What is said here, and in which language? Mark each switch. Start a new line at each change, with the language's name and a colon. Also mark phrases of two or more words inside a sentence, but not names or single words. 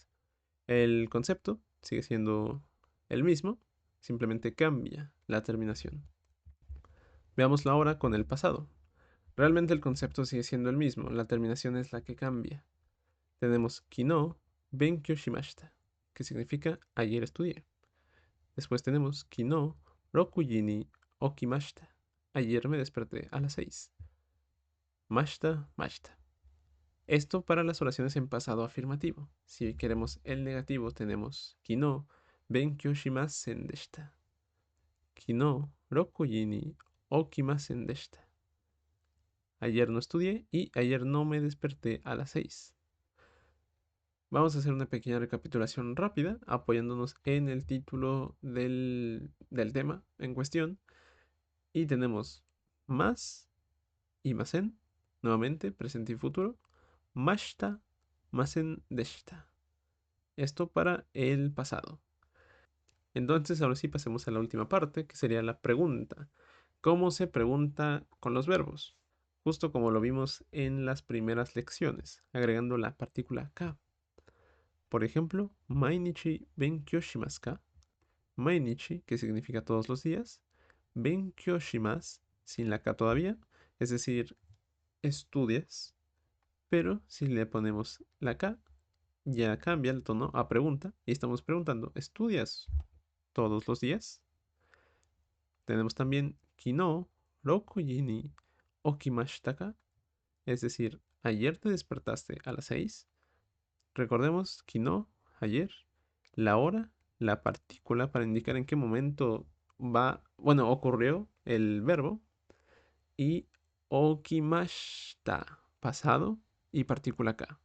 Spanish: El concepto sigue siendo el mismo, simplemente cambia la terminación. Veámoslo ahora con el pasado. Realmente el concepto sigue siendo el mismo, la terminación es la que cambia.
Japanese: Tenemos 昨日勉強しました,
Spanish: que significa ayer estudié. Después tenemos
Japanese: 昨日六時に起きました.
Spanish: Ayer me desperté a las 6.
Japanese: ました、ました.
Spanish: Esto para las oraciones en pasado afirmativo. Si queremos el negativo, tenemos
Japanese: 昨日勉強しませんでした. 昨日六時に起きませんでした.
Spanish: Ayer no estudié y ayer no me desperté a las 6. Vamos a hacer una pequeña recapitulación rápida, apoyándonos en el título del tema en cuestión. Y tenemos más y masen, nuevamente, presente y futuro.
Japanese: ました、ませんでした.
Spanish: Esto para el pasado. Entonces, ahora sí pasemos a la última parte, que sería la pregunta. ¿Cómo se pregunta con los verbos? Justo como lo vimos en las primeras lecciones, agregando la partícula ka. Por ejemplo,
Japanese: 毎日勉強しますか?
Spanish: Mainichi, que significa todos los días.
Japanese: 勉強します,
Spanish: sin la ka todavía, es decir, estudias. Pero si le ponemos la ka, ya cambia el tono a pregunta y estamos preguntando, ¿estudias todos los días? Tenemos también
Japanese: 昨日六時に起きましたか,
Spanish: es decir, ayer te despertaste a las 6. Recordemos kino, ayer, la hora, la partícula para indicar en qué momento ocurrió el verbo y okimashita, pasado y partícula ka.